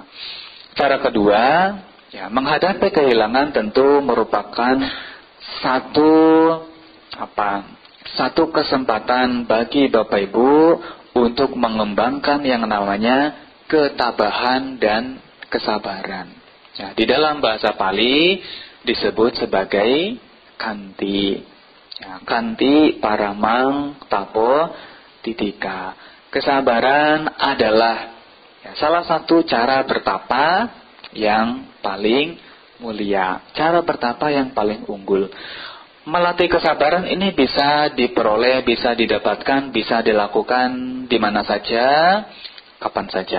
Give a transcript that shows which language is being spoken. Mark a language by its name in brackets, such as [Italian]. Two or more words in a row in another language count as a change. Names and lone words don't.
[Indonesian] Cara kedua, ya menghadapi kehilangan tentu merupakan satu kesempatan bagi Bapak Ibu untuk mengembangkan yang namanya ketabahan dan kesabaran. Ya, di dalam bahasa Pali disebut sebagai kanti. [Pali] Ya, kanti paramang tapo titika. [Indonesian] Kesabaran adalah ya, salah satu cara bertapa yang paling mulia. Cara bertapa yang paling unggul. Melatih kesabaran ini bisa diperoleh, bisa didapatkan, bisa dilakukan di mana saja, kapan saja.